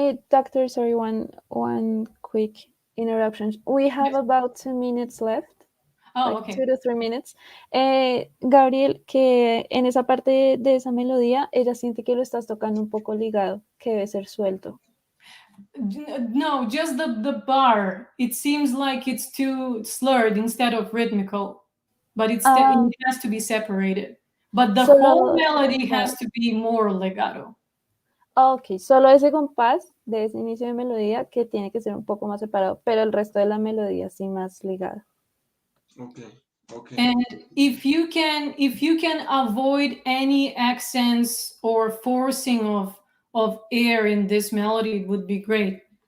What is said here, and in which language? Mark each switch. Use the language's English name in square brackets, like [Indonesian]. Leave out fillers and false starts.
[English] Doctor, sorry, one quick interruption. We have about 2 minutes left. Oh, like okay. 2 to 3 minutes. [Spanish] Gabriel, que en esa parte de esa melodía, ella siente que lo estás tocando un poco ligado, que debe ser suelto. [English] No, just the bar. It seems like it's too slurred instead of rhythmical, but it has to be separated. But the whole melody has to be more legato. [Spanish] Ok, solo ese compás de ese inicio de melodía que tiene que ser un poco más separado, pero el resto de la melodía sí más ligado. [English] Okay. And if you can avoid any accents or forcing of air in this melody, it would be great.